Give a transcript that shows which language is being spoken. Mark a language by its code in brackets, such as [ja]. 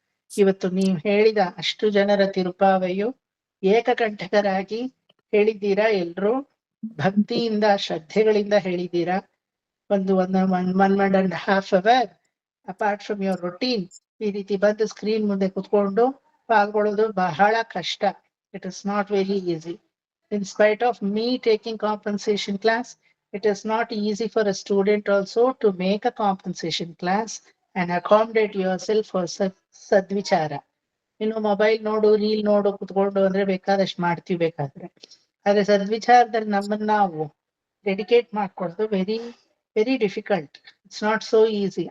[kn] ಇವತ್ತು ನೀವು ಹೇಳಿದ ಅಷ್ಟು ಜನರ ತಿರುಪಾವೆಯು ಏಕಕಂಠಕರಾಗಿ ಹೇಳಿದ್ದೀರಾ. ಎಲ್ರು ಭಕ್ತಿಯಿಂದ ಶ್ರದ್ಧೆಗಳಿಂದ ಹೇಳಿದ್ದೀರಾ. ಒಂದು 1.5 hour [en] apart from your routine [kn] ಈ ರೀತಿ ಬಂದು ಸ್ಕ್ರೀನ್ ಮುಂದೆ ಕುತ್ಕೊಂಡು ಪಾಲ್ಗೊಳ್ಳೋದು ಬಹಳ ಕಷ್ಟ. [en] It is not very easy. In spite of me taking compensation class, it is not easy for a student also to make a compensation class and accommodate yourself for sadvichara. [kn] ಇನ್ನು mobile ನೋಡು, reel ನೋಡು ಕುತ್ಕೊಂಡು ಅಂದ್ರೆ ಬೇಕಾದಷ್ಟು ಮಾಡ್ತೀವಿ ಬೇಕಾದ್ರೆ. ಆದ್ರೆ ಸದ್ವಿಚಾರದಲ್ಲಿ ನಮ್ಮನ್ನ ನಾವು dedicate ಮಾಡ್ಕೊಡೋದು very difficult. [en] It's not so easy.